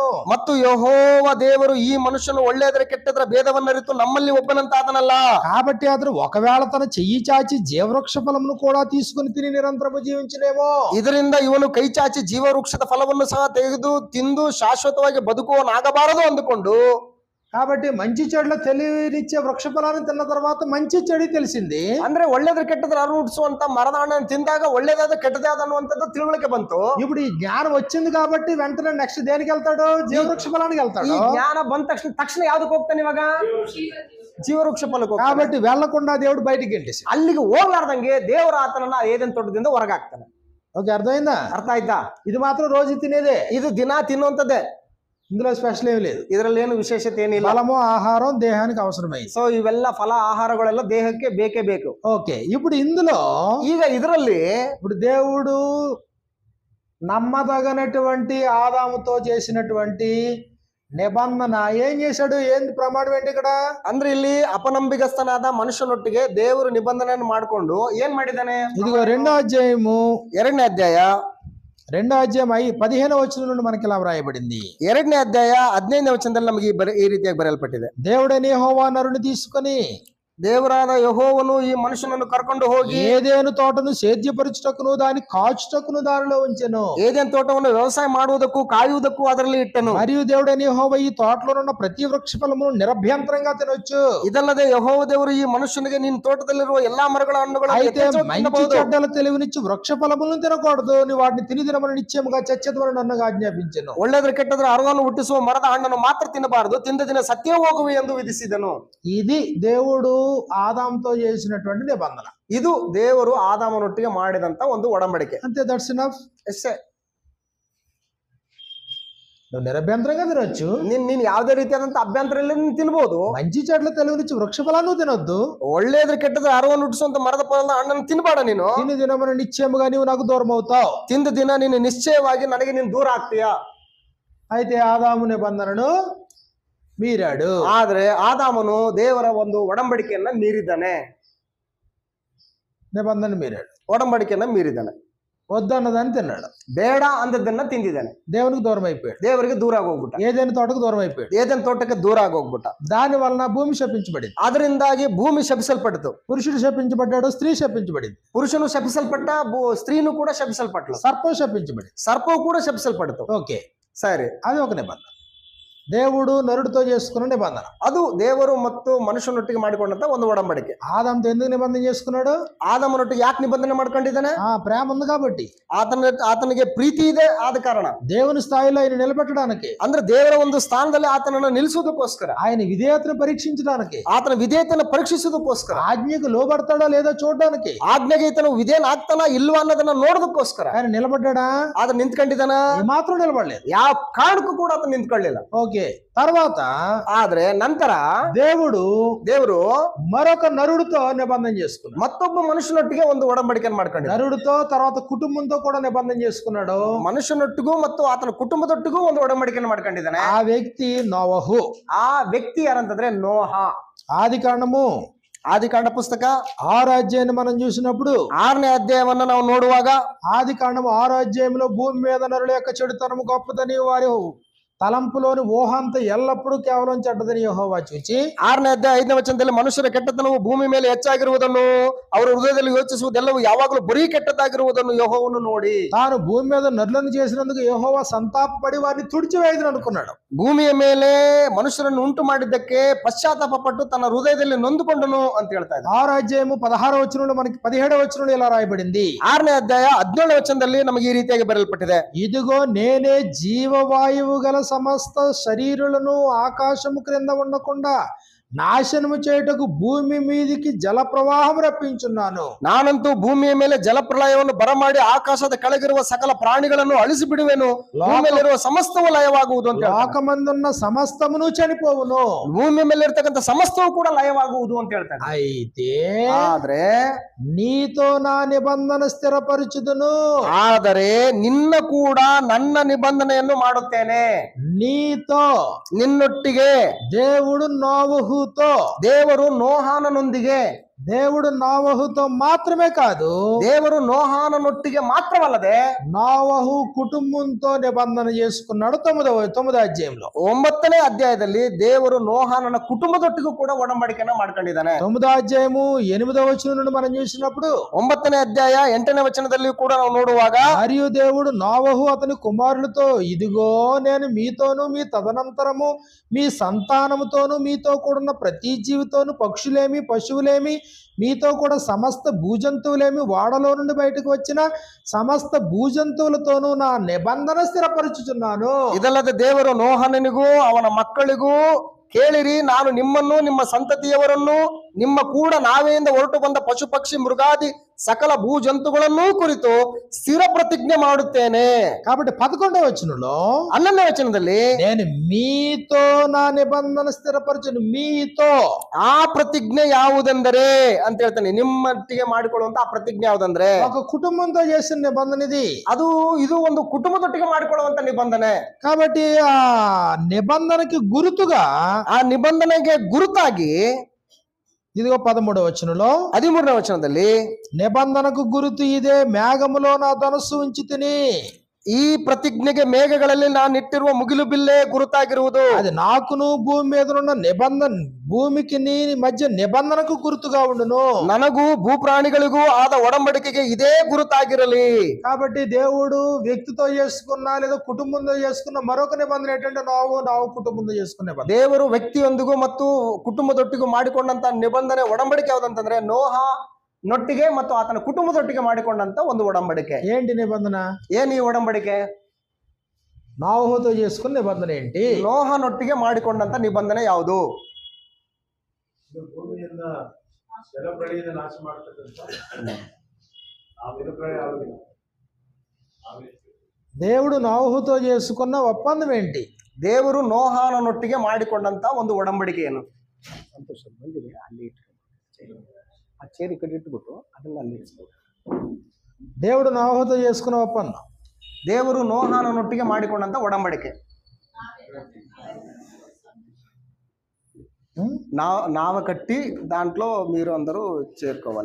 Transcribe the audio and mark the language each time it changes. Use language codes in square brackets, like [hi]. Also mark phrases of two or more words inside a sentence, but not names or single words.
[kn] ಮತ್ತು ಯೆಹೋವ ದೇವರು ಈ ಮನುಷ್ಯನು ಒಳ್ಳೆಯದರ ಕೆಟ್ಟದರ ಭೇದವನ್ನರಿತು ನಮ್ಮಲ್ಲಿ ಒಬ್ಬನಂತಾದನಲ್ಲ. [te] కాబట్టి అతడు ఒకవేళ తన చెయ్యి చాచి జీవవృక్ష ఫలమును కూడా తీసుకుని తిని నిరంతరము జీవించలేమో. [kn] ಇದರಿಂದ ಇವನು ಕೈ ಚಾಚಿ ಜೀವವೃಕ್ಷದ ವೃಕ್ಷದ ಫಲವನ್ನು ಸಹ ತೆಗೆದು ತಿಂದು ಶಾಶ್ವತವಾಗಿ ಬದುಕುವನಾಗಬಾರದು ಅಂದುಕೊಂಡು, [te] కాబట్టి మంచి చెడుల తెలివినిచ్చే వృక్ష ఫలాన్ని తిన్న తర్వాత మంచి చెడు తెలిసింది. [kn] ಅಂದ್ರೆ ಒಳ್ಳೇದ್ರ ಕೆಟ್ಟದ್ರ ಅರಿವುಡಿಸುವಂತ ಮರದ ಹಣ್ಣನ್ನು ತಿಂದಾಗ ಒಳ್ಳೇದಾದ ಕೆಟ್ಟದಾದ ಅನ್ನುವಂಥದ್ದು ತಿಳುವಳಿಕೆ ಬಂತು. [te] ఇప్పుడు ఈ జ్ఞానం వచ్చింది కాబట్టి వెంటనే నెక్స్ట్ దేనికి వెళ్తాడు? జీవవృక్ష ఫలానికి [kn] ಈ [te] వెళ్తాడు. [kn] ಜ್ಞಾನ ಬಂದ ತಕ್ಷಣ ಯಾವ್ದಕ್ಕೆ ಹೋಗ್ತಾನೆ ಇವಾಗ? ಜೀವವೃಕ್ಷ ಫಲಕ್ಕೆ ಹೋಗ್ತಾನೆ. [te] కాబట్టి వెళ్లకుండా దేవుడు బయటికి గెంటేసి, [kn] ಅಲ್ಲಿಗೆ ಹೋಗ್ಲಾರ್ದಂಗೆ ದೇವರ ಆತನನ್ನ ಏದೆನ್ ತೋಟದಿಂದ ಹೊರಗಾಕ್ತಾನೆ. [te] ఓకే, అర్థమైందా? [kn] ಅರ್ಥ ಆಯ್ತಾ? [te] ఇది మాత్రం రోజు తినేదే, [kn] ಇದು ದಿನ ತಿನ್ನುವಂಥದ್ದೇ, [te] ఇందులో స్పెషల్ ఏమి లేదు. [kn] ಇದರಲ್ಲಿ ಏನು ವಿಶೇಷತೆ ಏನಿಲ್ಲ. [te] ఫలము ఆహారం దేహానికి అవసరమైంది. [kn] ಸೊ ಇವೆಲ್ಲ ಫಲ ಆಹಾರಗಳೆಲ್ಲ ದೇಹಕ್ಕೆ ಬೇಕೇ ಬೇಕು. [te] ఓకే, ఇప్పుడు ఇందులో [kn] ಈಗ ಇದರಲ್ಲಿ [te] ఇప్పుడు దేవుడు నమ్మదగినటువంటి ఆదాముతో చేసినటువంటి నిబంధన ఏం చేశాడు? ఏంది ప్రమాణం ఏంటి ఇక్కడ? [kn] ಅಂದ್ರೆ ಇಲ್ಲಿ ಅಪನಂಬಿಗಸ್ತನಾದ ಮನುಷ್ಯನೊಟ್ಟಿಗೆ ದೇವರು ನಿಬಂಧನೆಯನ್ನು ಮಾಡಿಕೊಂಡು ಏನ್ ಮಾಡಿದ್ದಾನೆ? [te] ఇదిగో 2వ అధ్యాయము [kn] 2ನೇ ಅಧ್ಯಾಯ [te] 15వ వచనం నుండి మనకి ఇలా వ్రాయబడింది. [kn] 2ನೇ ಅಧ್ಯಾಯ 15ನೇ ವಚನದಲ್ಲಿ ನಮಗೆ ಈ ರೀತಿಯಾಗಿ ಬರೆಯಲ್ಪಟ್ಟಿದೆ. [te] దేవుడైన యెహోవా నరుని తీసుకొని [kn] ದೇವರಾದ ಯೆಹೋವನು ಈ ಮನುಷ್ಯನನ್ನು ಕರ್ಕೊಂಡು ಹೋಗಿ [te] ఏదేను తోటను సేద్యపరచుటకును దాని కాచుటకును దానిలో ఉంచెను. [kn] ಏದೇನ್ ತೋಟವನ್ನು ವ್ಯವಸಾಯ ಮಾಡುವುದಕ್ಕೂ ಕಾಯುವುದಕ್ಕೂ ಅದರಲ್ಲಿ ಇಟ್ಟನು. [te] మరియు దేవుడైన యెహోవా ఈ తోటలో ఉన్న ప్రతి వృక్ష ఫలమును నిరభ్యంతరంగా తినొచ్చు. [kn] ಇದಲ್ಲದೆ ಯೆಹೋವ ದೇವರು ಈ ಮನುಷ್ಯನಿಗೆ ನಿನ್ನ ತೋಟದಲ್ಲಿರುವ ಎಲ್ಲಾ ಮರಗಳ ಹಣ್ಣುಗಳನ್ನು [te] అయితే మంచి చెడ్డల తెలివినిచ్చి వృక్ష ఫలములను తినకూడదు, నువ్వు వాటిని తిని తినమని నిశ్చయముగా చచ్చెదవని నన్ను ఆజ్ఞాపించెను. [kn] ಒಳ್ಳೆದ್ರ ಕೆಟ್ಟದ್ರ ಅರಿವನ್ನು ಹುಟ್ಟಿಸುವ ಮರದ ಹಣ್ಣನ್ನು ಮಾತ್ರ ತಿನ್ನಬಾರದು, ತಿಂದ ದಿನ ಸತ್ಯ ಹೋಗುವೆ ಎಂದು ವಿಧಿಸಿದನು. [te] ఇది దేవుడు ఆదాముతో చేసినటువంటి నిబంధన. [kn] ಇದು ದೇವರು ಆದಾಮನೊಟ್ಟಿಗೆ ಮಾಡಿದಂತ ಒಂದು ಒಡಂಬಡಿಕೆ. [te] అంతే, [en] that's enough. [kn] ಎಷ್ಟೇ. [te] నువ్వు నిరభ్యంతరంగా తినొచ్చు, [kn] ನೀನ್ ಯಾವುದೇ ರೀತಿಯಾದಂತ ಅಭ್ಯಂತರ ಇಲ್ಲ, ನೀನ್ ತಿನ್ಬಹುದು. [te] మంచి చెడ్ల తెలివినిచ్చి వృక్ష ఫలాన్ని తినొద్దు, [kn] ಒಳ್ಳೇದ್ರ ಕೆಟ್ಟದ್ರ ಅರಿವನ್ನು ಹುಟ್ಟಿಸುವಂತ ಮರದ ಫಲದ ಹಣ್ಣನ್ನು ತಿನ್ಬೇಡ. ನೀನು [te] తిని తినమని నిశ్చయముగా నీవు నాకు దూరం అవుతావు. [kn] ತಿಂದ ದಿನ ನೀನು ನಿಶ್ಚಯವಾಗಿ ನನಗೆ ನೀನು ದೂರ ಆಗ್ತೀಯಾ. [te] అయితే ఆదాము నిబంధనను మీరాడు. [kn] ಆದ್ರೆ ಆದಾಮನು ದೇವರ ಒಂದು ಒಡಂಬಡಿಕೆಯನ್ನ ಮೀರಿದ್ದಾನೆ. [te] నిబంధన మీరాడు, [kn] ಒಡಂಬಡಿಕೆಯನ್ನ ಮೀರಿದ್ದಾನೆ. [te] వద్దన్నదాన్ని తిన్నాడు, [kn] ಬೇಡ ಅಂದದ್ದನ್ನ ತಿಂದಿದ್ದಾನೆ. [te] దేవునికి దూరం అయిపోయాడు, [kn] ದೇವರಿಗೆ ದೂರ ಆಗೋಗ್ಬಿಟ್ಟ. [te] ఏదైనా తోటకు దూరం అయిపోయాడు. [kn] ಏದೆನ್ ತೋಟಕ್ಕೆ ದೂರ ಆಗೋಗ್ಬಿಟ್ಟ. [te] దాని వలన భూమి శపించబడింది. [kn] ಅದರಿಂದಾಗಿ ಭೂಮಿ ಶಪಿಸಲ್ಪಟ್ಟಿತು. [te] పురుషుడు శపించబడ్డాడు, స్త్రీ శపించబడింది. [kn] ಪುರುಷನು ಶಪಿಸಲ್ಪಟ್ಟ, ಸ್ತ್ರೀನು ಕೂಡ ಶಪಿಸಲ್ಪಟ್ಲು. [te] సర్పం శపించబడింది. [kn] ಸರ್ಪವು ಕೂಡ ಶಪಿಸಲ್ಪಟ್ಟಿತು. [te] ఓకే, [kn] ಸರಿ, [te] అది ఒక నిబంధన. దేవుడు నరుడితో చేసుకున్న నిబంధన. [kn] ಅದು ದೇವರು ಮತ್ತು ಮನುಷ್ಯನೊಟ್ಟಿಗೆ ಮಾಡಿಕೊಂಡಂತ ಒಂದು ಒಡಂಬಡಿಕೆ. [te] ఆదాముతో ఎందుకు నిబంధన చేసుకున్నాడు? [kn] ಆದಾಮನೊಟ್ಟಿಗೆ ಯಾಕೆ ನಿಬಂಧನೆ ಮಾಡ್ಕೊಂಡಿದ್ದಾನೆ? [te] ప్రేమ ఉంది కాబట్టి. [kn] ಆತನಿಗೆ ಪ್ರೀತಿ ಇದೆ ಆದ ಕಾರಣ. [te] దేవుని స్థాయిలో ఆయన నిలబెట్టడానికి, [kn] ಅಂದ್ರೆ ದೇವರ ಒಂದು ಸ್ಥಾನದಲ್ಲಿ ಆತನನ್ನು ನಿಲ್ಲಿಸೋದಕ್ಕೋಸ್ಕರ, [te] ఆయన విధేయతను పరీక్షించడానికి, [kn] ಆತನ ವಿಧೇಯತೆಯನ್ನು ಪರೀಕ್ಷಿಸೋದಕ್ಕೋಸ್ಕರ, [te] ఆజ్ఞకు లోబడతాడో లేదో చూడడానికి, [kn] ಆಜ್ಞೆಗೆ ಈತನು ವಿಧೇಯನ ಆಗ್ತಾನ ಇಲ್ವಾ ಅನ್ನೋದನ್ನ ನೋಡೋದಕ್ಕೋಸ್ಕರ [te] ఆయన నిలబడ్డా? [kn] ಆತ ನಿಂತ್ಕೊಂಡಿದ್ದಾನ? [te] మాత్రం నిలబడలేదు. [kn] ಯಾವ ಕಾರಣಕ್ಕೂ ಕೂಡ ಆತ ನಿಂತ್ಕೊಳ್ಳಿಲ್ಲ. [te] ఓకే, తర్వాత [kn] ಆದ್ರೆ ನಂತರ ದೇವರು [te] మరొక నరుడితో నిబంధన చేసుకున్నాడు. [kn] ಮತ್ತೊಬ್ಬ ಮನುಷ್ಯನೊಟ್ಟಿಗೆ ಒಂದು ಒಡಂಬಡಿಕೆಯನ್ನು ಮಾಡ್ಕೊಂಡಿದ್ದ. [te] నరుడితో తర్వాత కుటుంబంతో కూడా నిబంధన చేసుకున్నాడు. [kn] ಮನುಷ್ಯನೊಟ್ಟಿಗೂ ಮತ್ತು ಆತನ ಕುಟುಂಬದೊಟ್ಟಿಗೂ ಒಂದು ಒಡಂಬಡಿಕೆಯನ್ನು ಮಾಡ್ಕೊಂಡಿದ್ದಾನೆ. [te] ఆ వ్యక్తి నోవహు. [kn] ಆ ವ್ಯಕ್ತಿ ಯಾರಂತಂದ್ರೆ ನೋಹ. [te] ఆదికాండము [kn] ಆದಿಕಾಂಡ ಪುಸ್ತಕ [te] 6వ అధ్యాయాన్ని మనం చూసినప్పుడు, [kn] 6ನೇ ಅಧ್ಯಾಯವನ್ನ ನಾವು ನೋಡುವಾಗ, [te] ఆదికాండము 6వ అధ్యాయంలో భూమి మీద నరుల యొక్క చెడుతనము గొప్పదని వారి తలంపులోని ఊహ అంతా ఎల్లప్పుడూ కేవలం చెడ్డదని యెహోవా చూచి, [kn] 6ನೇ ಅಧ್ಯಾಯ 5ನೇ ವಚನದಲ್ಲಿ ಮನುಷ್ಯರ ಕೆಟ್ಟತನವು ಭೂಮಿ ಮೇಲೆ ಹೆಚ್ಚಾಗಿರುವುದನ್ನು, ಅವರ ಹೃದಯದಲ್ಲಿ ಯೋಚಿಸುವುದೆಲ್ಲವೂ ಯಾವಾಗಲೂ ಬರೀ ಕೆಟ್ಟದಾಗಿರುವುದನ್ನು ಯೆಹೋವನು ನೋಡಿ, [te] తాను భూమి మీద నరులను చేసినందుకు యెహోవా సంతాపపడి వారిని తుడిచివేయదును అనుకున్నాడు. [kn] ಭೂಮಿಯ ಮೇಲೆ ಮನುಷ್ಯರನ್ನು ಉಂಟು ಮಾಡಿದ್ದಕ್ಕೆ ಪಶ್ಚಾತ್ತಾಪ ಪಟ್ಟು ತನ್ನ ಹೃದಯದಲ್ಲಿ ನೊಂದುಕೊಂಡನು ಅಂತ ಹೇಳ್ತಾ ಇದ್ದಾರೆ. [te] 6వ అధ్యాయము 16వ వచనంలో మనకి 17వ వచనంలో ఇలా రాయబడింది. [kn] 6ನೇ ಅಧ್ಯಾಯ 17ನೇ ವಚನದಲ್ಲಿ ನಮಗೆ ಈ ರೀತಿಯಾಗಿ ಬರೆಯಲ್ಪಟ್ಟಿದೆ. [te] ఇదిగో నేనే జీవవాయువు గల సమస్త శరీరులను ఆకాశము క్రింద ఉండకుండా నాశనము చేయుటకు ಭೂಮಿ మీదికి జల ప్రవాహం రప్పించున్నాను. [kn] ನಾನಂತೂ ಭೂಮಿಯ ಮೇಲೆ ಜಲಪ್ರಳಯವನ್ನು ಬರಮಾಡಿ ಆಕಾಶದ ಕೆಳಗಿರುವ ಸಕಲ ಪ್ರಾಣಿಗಳನ್ನು ಅಳಿಸಿ ಬಿಡುವೆನು, ಭೂಮಿಯಲ್ಲಿರುವ ಸಮಸ್ತವು ಲಯವಾಗುವುದು ಅಂತ. [te] లోకమందున్న సమస్తమును చనిపోవును, [kn] ಭೂಮಿಯ ಮೇಲೆ ಇರ್ತಕ್ಕಂಥ ಸಮಸ್ತವು ಕೂಡ ಲಯವಾಗುವುದು ಅಂತ ಹೇಳ್ತಾರೆ. [te] అయితే [kn] ಆದ್ರೆ [te] నీతో నా నిబంధన స్థిరపరచుదును, [kn] ಆದರೆ ನಿನ್ನ ಕೂಡ ನನ್ನ ನಿಬಂಧನೆಯನ್ನು ಮಾಡುತ್ತೇನೆ. [te] నీతో [kn] ನಿನ್ನೊಟ್ಟಿಗೆ [te] దేవుడు నోవహుతో [kn] ದೇವರು ನೋಹಾನನೊಂದಿಗೆ [te] దేవుడు నోవహుతో మాత్రమే కాదు, [kn] ದೇವರು ನೋಹಾನನೊಟ್ಟಿಗೆ ಮಾತ್ರವಲ್ಲದೆ [te] నోవహు కుటుంబంతో నిబంధన చేసుకున్నాడు. తొమ్మిదో అధ్యాయంలో [kn] 9ನೇ ಅಧ್ಯಾಯದಲ್ಲಿ ದೇವರು ನೋಹಾನನ ಕುಟುಂಬದೊಟ್ಟಿಗೂ ಕೂಡ ಒಡಂಬಡಿಕೆಯನ್ನ ಮಾಡ್ಕೊಂಡಿದ್ದಾನೆ. [te] 9వ అధ్యాయము 8వ వచనం నుండి మనం చూసినప్పుడు [kn] 9ನೇ ಅಧ್ಯಾಯ 8ನೇ ವಚನದಲ್ಲಿ ಕೂಡ ನಾವು ನೋಡುವಾಗ, [te] మరియు దేవుడు నోవహు అతని కుమారులతో, ఇదిగో నేను మీతోను మీ తదనంతరము మీ సంతానముతోను మీతో కూడున్న ప్రతి జీవితోను, పక్షులేమి పశువులేమి మీతో కూడా సమస్త భూజంతువులేమి, వాడలో నుండి బయటకు వచ్చిన సమస్త భూజంతువులతోనూ నా నిబంధన స్థిరపరచుచున్నాను. [kn] ಇದಲ್ಲದೆ ದೇವರು ನೋಹನನಿಗೂ ಅವನ ಮಕ್ಕಳಿಗೂ, ಕೇಳಿರಿ, ನಾನು ನಿಮ್ಮನ್ನು ನಿಮ್ಮ ಸಂತತಿಯವರನ್ನು ನಿಮ್ಮ ಕೂಡ ನಾವೆಯಿಂದ ಹೊರಟು ಬಂದ ಪಶು ಪಕ್ಷಿ ಮೃಗಾದಿ ಸಕಲ ಭೂ ಜಂತುಗಳನ್ನೂ ಕುರಿತು ಸ್ಥಿರ ಪ್ರತಿಜ್ಞೆ ಮಾಡುತ್ತೇನೆ. [te] కాబట్టి 11వ వచనంలో [kn] 11ನೇ ವಚನದಲ್ಲಿ [te] నేను మీతో నా నిబంధన స్థిరపరచును. మీతో [kn] ಆ ಪ್ರತಿಜ್ಞೆ ಯಾವುದೆಂದರೆ ಅಂತ ಹೇಳ್ತಾನೆ. ನಿಮ್ಮೊಟ್ಟಿಗೆ ಮಾಡಿಕೊಳ್ಳುವಂತ ಆ ಪ್ರತಿಜ್ಞೆ ಯಾವುದಂದ್ರೆ, [te] ఒక కుటుంబంతో చేసిన నిబంధన ఇది. [kn] ಇದು ಒಂದು ಕುಟುಂಬದೊಟ್ಟಿಗೆ ಮಾಡಿಕೊಳ್ಳುವಂತ ನಿಬಂಧನೆ. [te] కాబట్టి ఆ నిబంధనకి గుర్తుగా [kn] ಆ ನಿಬಂಧನೆಗೆ ಗುರುತಾಗಿ [te] ఇదిగో 13వ వచనంలో [kn] 13ನೇ ವಚನದಲ್ಲಿ [te] నిబంధనకు గుర్తు ఇదే, మేఘములో నా ధనస్సు ఉంచితిని. [kn] ಈ ಪ್ರತಿಜ್ಞೆಗೆ ಮೇಘಗಳಲ್ಲಿ ನಾನು ಇಟ್ಟಿರುವ ಮುಗಿಲು ಬಿಲ್ಲೆ ಗುರುತಾಗಿರುವುದು. [te] అది నాకును భూమి మీద ఉన్న నిబంధన, భూమికి నీ మధ్య నిబంధనకు గుర్తుగా ఉండును. [kn] ನನಗೂ ಭೂಪ್ರಾಣಿಗಳಿಗೂ ಆದ ಒಡಂಬಡಿಕೆಗೆ ಇದೇ ಗುರುತಾಗಿರಲಿ. [te] కాబట్టి దేవుడు వ్యక్తితో చేసుకున్న లేదా కుటుంబంతో చేసుకున్న మరొక నిబంధన ఏంటంటే నావు కుటుంబంతో చేసుకునే నిబంధన. [kn] ದೇವರು ವ್ಯಕ್ತಿಯೊಂದಿಗೂ ಮತ್ತು ಕುಟುಂಬದೊಟ್ಟಿಗೂ ಮಾಡಿಕೊಂಡಂತ ನಿಬಂಧನೆ ಒಡಂಬಡಿಕೆ ಯಾವುದಂತಂದ್ರೆ, ನೋಹ ನೊಟ್ಟಿಗೆ ಮತ್ತು ಆತನ ಕುಟುಂಬದೊಟ್ಟಿಗೆ ಮಾಡಿಕೊಂಡಂತ ಒಂದು ಒಡಂಬಡಿಕೆ. [te] ఏంటి నిబంధన? [kn] ಏನ್ ಈ ಒಡಂಬಡಿಕೆ? [te] నోవహుతో చేసుకున్న నిబంధన ఏంటి? [kn] ನೋಹನೊಟ್ಟಿಗೆ ಮಾಡಿಕೊಂಡಂತ ನಿಬಂಧನೆ ಯಾವುದು? ಭೂಮಿಯಿಂದ ಜಲಪ್ರಳಯದ ನಾಶ ಮಾಡ್ತಕ್ಕಂಥ ಆ ಜಲಪ್ರಳಯ ಆಗುದಿಲ್ಲ. [te] దేవుడు నోవహుతో చేసుకున్న ఒప్పందం ఏంటి? [kn] ದೇವರು ನೋಹಾನನೊಟ್ಟಿಗೆ ಮಾಡಿಕೊಂಡಂತ ಒಂದು ಒಡಂಬಡಿಕೆ ಏನು? ಸಂತೋಷ ಬಂದಿದೆ, ಅಲ್ಲಿ ಇಟ್ಕೊಂಡು ಆ ಚೇರ್ ಈ ಕಡೆ ಇಟ್ಬಿಟ್ಟು ಅದನ್ನ ಅಲ್ಲಿ ಇರಿಸ್ಬೋದು. [te] దేవుడు నోవహుతో చేసుకున్న ఒప్పందం, [kn] ದೇವರು ನೋಹಾನನೊಟ್ಟಿಗೆ ಮಾಡಿಕೊಂಡಂತ ಒಡಂಬಡಿಕೆ. [te] నావ కట్టి దాంట్లో మీరు అందరూ చేరుకోవాలి.